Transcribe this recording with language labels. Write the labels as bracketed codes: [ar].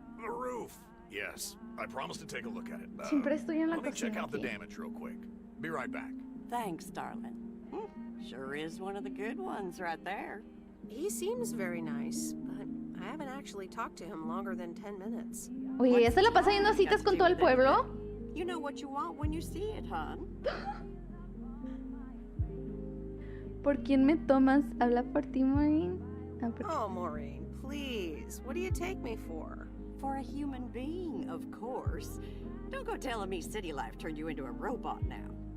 [en] The roof. Yes, I promised to take a look at it. [es] Siempre estoy en la [en] let me check [es] cocina [en] out the [es] aquí. [en] damage real quick. Be right back. Thanks, darling. Sure is one of the good ones right there. He seems very nice, but I haven't actually talked to him longer than 10 minutes. [es] Oye, ¿ella se la pasa yendo a citas con todo el pueblo? [en] You know what you want when you see it, hon. [es] ¿Por quién me tomas? ¿Habla por ti, Maureen? [en] Oh, Maureen, please. What do you take me for? For a human being, of course. Don't go telling me city life turned you into a robot now.